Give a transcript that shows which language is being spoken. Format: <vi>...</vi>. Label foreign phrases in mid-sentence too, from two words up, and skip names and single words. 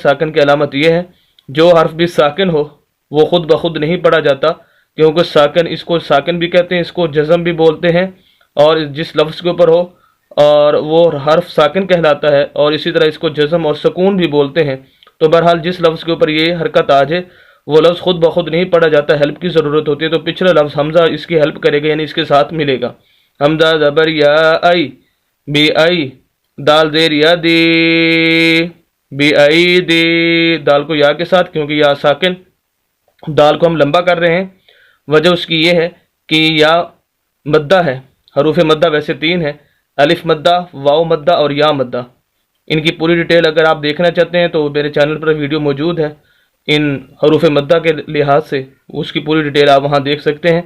<ur>ساکن کی علامت یہ ہے جو حرف بھی ساکن ہو وہ خود بخود نہیں پڑھا جاتا، کیونکہ ساکن، اس کو ساکن بھی کہتے ہیں، اس کو جزم بھی بولتے ہیں، اور جس لفظ کے اوپر ہو اور وہ حرف ساکن کہلاتا ہے، اور اسی طرح اس کو جزم اور سکون بھی بولتے ہیں۔ تو بہرحال جس لفظ کے اوپر یہ حرکت آ جائے وہ لفظ خود بخود نہیں پڑھا جاتا، ہیلپ کی ضرورت ہوتی ہے، تو پچھلا لفظ حمزہ اس کی ہیلپ کرے گا، یعنی اس کے ساتھ ملے گا۔ حمزہ زبر یا ای، بی ای، دال زیر یا دی، بی ای دی، دال کو یا کے ساتھ کیونکہ یا ساکن، دال کو ہم لمبا کر رہے ہیں۔ وجہ اس کی یہ ہے کہ یا مدہ ہے، حروف مدہ ویسے 3 ہے، الف مدہ، واو مدہ اور یا مدہ۔ ان کی پوری ڈیٹیل اگر آپ دیکھنا چاہتے ہیں تو میرے چینل پر ویڈیو موجود ہے ان حروف مدہ کے لحاظ سے، اس کی پوری ڈیٹیل آپ وہاں دیکھ سکتے ہیں۔</ur>